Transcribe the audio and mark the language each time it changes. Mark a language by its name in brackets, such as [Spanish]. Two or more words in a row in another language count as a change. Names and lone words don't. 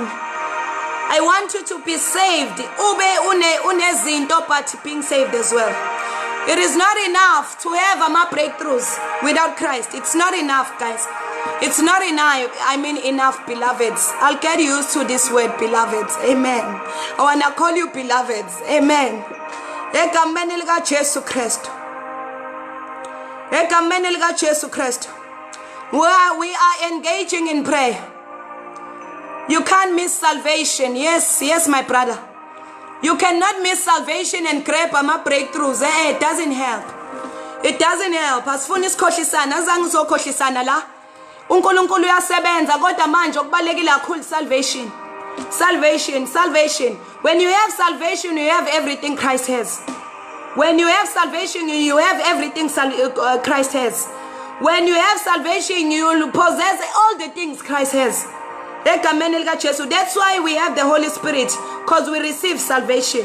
[English] I want you to be saved. But being saved as well. It is not enough to have breakthroughs without Christ. It's not enough, guys. It's not enough. I mean enough, beloveds. I'll get used to this word, beloveds. Amen. I want to call you beloveds. Amen. [Zulu] Egameni lika Jesu Kristu. [English] where we are engaging in prayer. You can't miss salvation. Yes, my brother. You cannot miss salvation and grab ama breakthroughs. It doesn't help. It doesn't help. [Zulu] Asifuni isikhohlisana, azange uzokhohlisana la. uNkulunkulu uyasebenza kodwa manje okubalekile kakhulu salvation. [English] Salvation. When you have salvation, you have everything Christ has. When you have salvation, you have everything Christ has. When you have salvation, you will possess all the things Christ has. That's why we have the Holy Spirit, because we receive salvation.